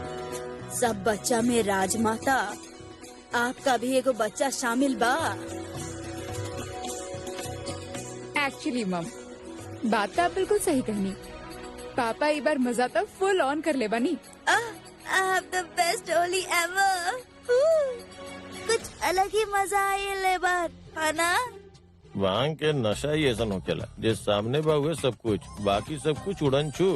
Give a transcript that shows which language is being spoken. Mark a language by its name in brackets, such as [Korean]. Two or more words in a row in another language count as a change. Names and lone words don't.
[Bhojpuri] सब बच्चा में राजमाता आपका भी एगो बच्चा शामिल बा। [English] actually mom, [Bhojpuri] बात तो आप बिल्कुल सही कहनी। पापा एक बार मजा तो [English] full on [Bhojpuri] कर ले बनी। [English] I have the best होली ever. [Bhojpuri] कुछ अलग ही मजा आये ले बार, है ना? भांग के नशा ही ऐसा नोकेला जे सामने बा हुए सब कुछ, बाकी सब कुछ उड़न छू।